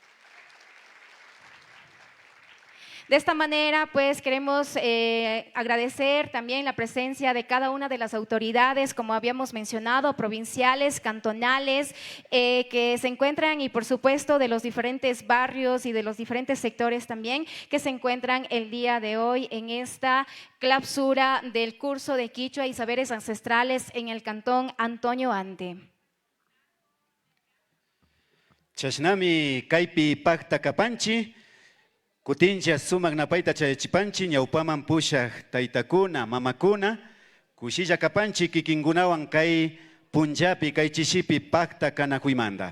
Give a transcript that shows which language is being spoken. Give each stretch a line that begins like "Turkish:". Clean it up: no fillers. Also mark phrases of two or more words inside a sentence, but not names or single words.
Spanish: De esta manera, pues queremos agradecer también la presencia de cada una de las autoridades, como habíamos mencionado, provinciales, cantonales, que se encuentran y por supuesto de los diferentes barrios y de los diferentes sectores también que se encuentran el día de hoy en esta clausura del curso de Quichua y Saberes Ancestrales en el Cantón Antonio Ante.
Quechua: Chashnami kaypi pakta kapanchi kutincha sumak napayta chayachipanchi ñawpaman pushaq taytakuna, mamakuna, kushilla kapanchi kikinkunawan kay punllapi, kay chishipi pakta kanakuymanta.